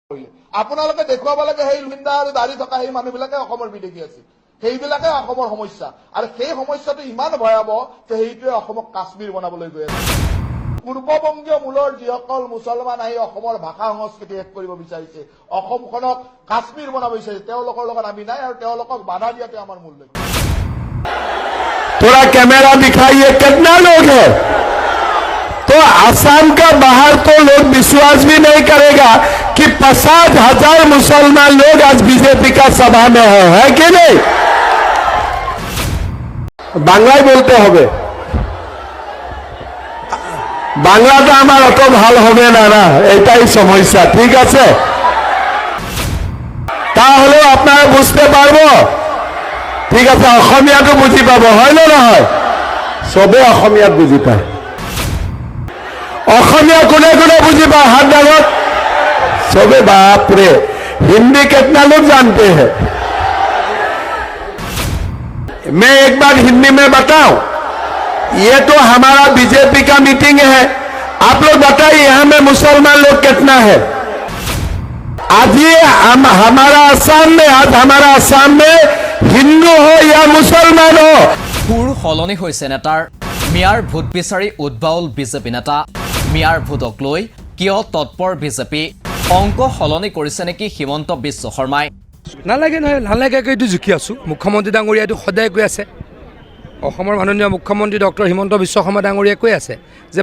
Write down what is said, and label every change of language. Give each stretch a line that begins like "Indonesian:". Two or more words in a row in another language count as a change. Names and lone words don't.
Assamese: আপোনালোকে দেখুৱাব লাগে সেই লুইন্দা আৰু দাড়ি থকা সেই মানুহবিলাকে অসমৰ বিদেশী আছিল সেইবিলাকে অসমৰ সমস্যা আৰু সেই সমস্যাটো ইমান ভয়াৱহ যে সেইটোৱে অসমক কাশ্মীৰ বনাবলৈ গৈ আছে পূৰ্ববংগীয় মূলৰ যিসকল মুছলমান আহি অসমৰ ভাষা সংস্কৃতি শেষ কৰিব বিচাৰিছে অসমখনক কাশ্মীৰ বনাব বিচাৰিছে তেওঁলোকৰ লগত আমি নাই আৰু তেওঁলোকক বাধা দিয়াটো আমাৰ মূল লক্ষ্য
Hindi: थोड़ा कैमरा दिखाइए कितना लोग है तो आसाम का बाहर तो लोग विश्वास भी नहीं करेगा कि 50,000 मुसलमान लोग आज बीजेपी का सभा में है कि नहीं बांग्लाई बोलते
Bangla: হবে বাংলাটা আমার অত ভালো হবে না না এটাই সমস্যা ঠিক আছে তাহলে আপনারা বুঝতে পারবো ঠিক আছে
Assamese: অসমীয়াটো বুজি পাব হয় না নহয় সবে অসমীয়াত বুজি পায় অসমীয়া কোনে কোনে বুজি পায় হাত ডালত
Hindi: सबे बाप रे हिंदी कितना लोग जानते हैं मैं एक बार हिंदी में बताऊं ये तो हमारा बीजेपी का मीटिंग है आप लोग बताइए यहाँ में मुसलमान लोग कितना है आज ये हमारा आसाम में हिंदू हो या मुसलमान हो
Assamese: সুৰ সলনি হৈছে নেতাৰ মিয়াৰ ভোট বিচাৰি উদ্বাউল বিজেপি নেতা মিয়াৰ ভোটক লৈ কিয় তৎপৰ বিজেপি অংক সলনি কৰিছে নেকি হিমন্ত বিশ্ব শৰ্মাই নালাগে নহয় নালাগে এইটো জুকি আছো মুখ্যমন্ত্ৰী ডাঙৰীয়াটো সদায় কৈ আছে অসমৰ মাননীয় মুখ্যমন্ত্ৰী ডক্টৰ হিমন্ত বিশ্ব শৰ্মা ডাঙৰীয়াই কৈ আছে যে